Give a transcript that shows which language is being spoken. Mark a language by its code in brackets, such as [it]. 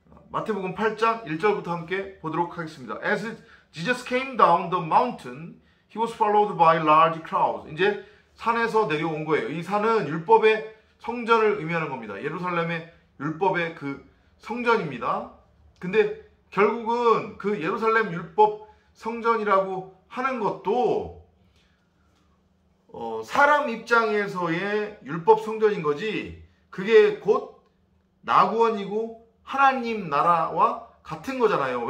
[ko] 마태복음 8장 1절부터 함께 보도록 하겠습니다. [en] As Jesus came down the mountain, he was followed by large crowds. [ko] 이제 산에서 내려온 거예요. 이 산은 율법의 성전을 의미하는 겁니다. 예루살렘의 율법의 그 성전입니다. 근데 결국은 그 예루살렘 율법 성전이라고 하는 것도 사람 입장에서의 율법 성전인 거지 그게 곧 낙원이고 하나님 나라와 같은 거잖아요.